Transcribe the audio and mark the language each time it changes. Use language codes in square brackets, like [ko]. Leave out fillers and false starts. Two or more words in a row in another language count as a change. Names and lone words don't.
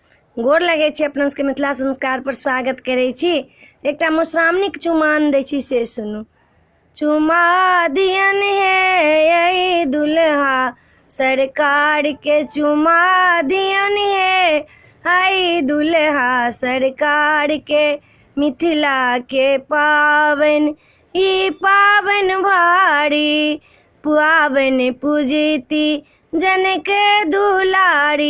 [mai] गोर लगे छी, अपना सबके मिथिला संस्कार पर स्वागत करे छी। एकटा मधुश्रावणीक चुमान दै छी से सुनू। चुमा दियन है यही दुल्हा सरकार के, चुमा दियन है आई दुल्हा सरकार के। मिथिला के पावन ई पावन भारी, पावन पूजती जनक दुलारी।